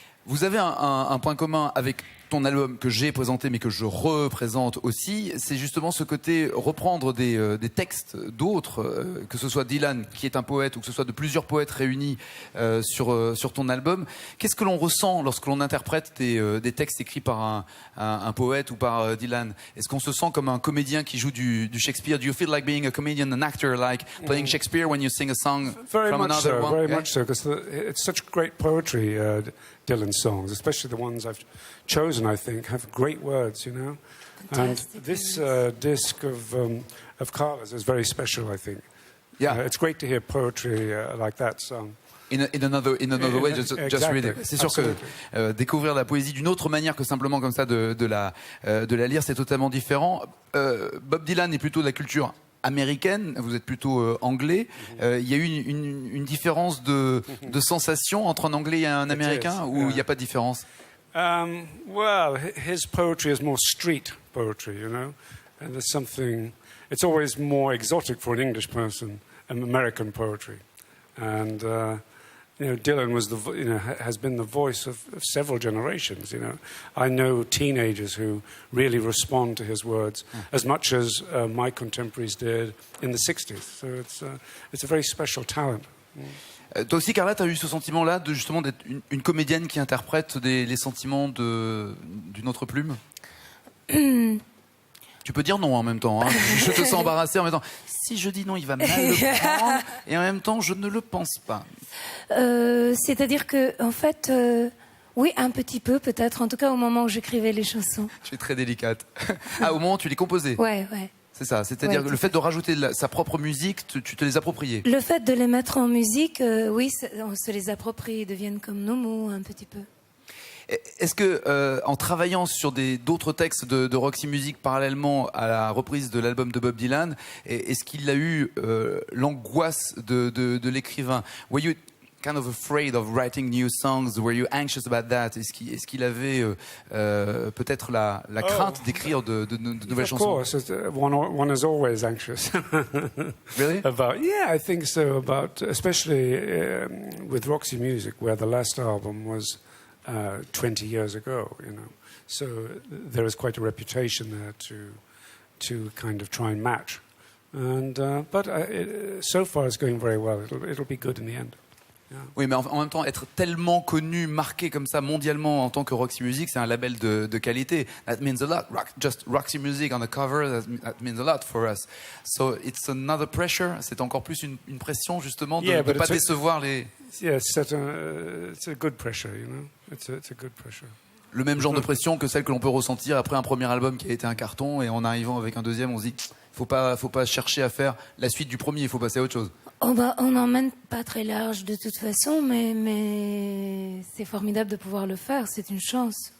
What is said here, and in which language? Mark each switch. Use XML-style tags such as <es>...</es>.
<fr>Vous avez un point commun avec ton album que j'ai présenté mais que je représente aussi, c'est justement ce côté reprendre des textes d'autres, que ce soit Dylan qui est un poète ou que ce soit de plusieurs poètes réunis sur ton album. Qu'est-ce que l'on ressent lorsque l'on interprète des textes écrits par un poète ou par Dylan? Est-ce qu'on se sent comme un comédien qui joue du Shakespeare?</fr> <en>Do you feel like being a comedian, an actor, like playing Shakespeare when you sing a song from another one? Very much so, because it's such great poetry, Dylan songs, especially the ones I've chosen, I think, have great words, you know. Fantastic. And this disc of Carla's is very special, I think. Yeah. It's great to hear poetry like that sung. In another way, just read it.</en> <fr>C'est sûr que découvrir la poésie d'une autre manière que simplement comme ça de la lire, c'est totalement différent. Bob Dylan est plutôt de la culture américaine, vous êtes plutôt anglais. Il y a eu une différence de sensation entre un anglais et un américain, ou il n'y a pas de différence?</fr> <en>Well, his poetry is more street poetry, you know, and there's something. It's always more exotic for an English person, American poetry, and you know, Dylan was has been the voice of several generations. You know, I know teenagers who really respond to his words as much as my contemporaries did in the '60s. So it's a very special talent.</en> <fr>Toi aussi, Carla, tu as eu ce sentiment-là justement d'être une comédienne qui interprète les sentiments d'une autre plume? Tu peux dire non en même temps. Hein. Je te sens embarrassée en même temps. Si je dis non, il va mal le prendre. Et en même temps, je ne le pense pas. C'est-à-dire que, en fait, oui, un petit peu peut-être. En tout cas, au moment où j'écrivais les chansons. Je suis très délicate. Ah, au moment où tu les composais? Ouais. C'est ça. C'est-à-dire que le fait de rajouter sa propre musique, tu te les appropriais? Le fait de les mettre en musique, oui, on se les approprie, ils deviennent comme nos mots un petit peu. Est-ce que, en travaillant sur d'autres textes de Roxy Music parallèlement à la reprise de l'album de Bob Dylan, est-ce qu'il a eu l'angoisse de l'écrivain?</fr> <en>Were you kind of afraid of writing new songs? Were you anxious about that?</en> <fr>Est-ce qu'il avait peut-être la crainte d'écrire de nouvelles chansons?</fr> <en>Of course, one is always anxious. Really? I think so. About especially with Roxy Music, where the last album was 20 years ago, you know. So there is quite a reputation there to kind of try and match. And but so far it's going very well. It'll be good in the end. Yeah.</en> <fr>Oui, mais en même temps, être tellement connu, marqué comme ça mondialement en tant que Roxy Music, c'est un label de qualité.</fr> <en>That means a lot. Just Roxy Music on the cover, that means a lot for us. So it's another pressure.</en> <fr>C'est encore plus une pression justement de ne pas décevoir les.</fr> <en>Yeah, it's a good pressure, you know. It's a good pressure.</en> <fr>Le même genre de pression que celle que l'on peut ressentir après un premier album qui a été un carton, et en arrivant avec un deuxième, on se dit faut pas chercher à faire la suite du premier, il faut passer à autre chose. On n'emmène pas très large de toute façon, mais c'est formidable de pouvoir le faire, c'est une chance.</fr>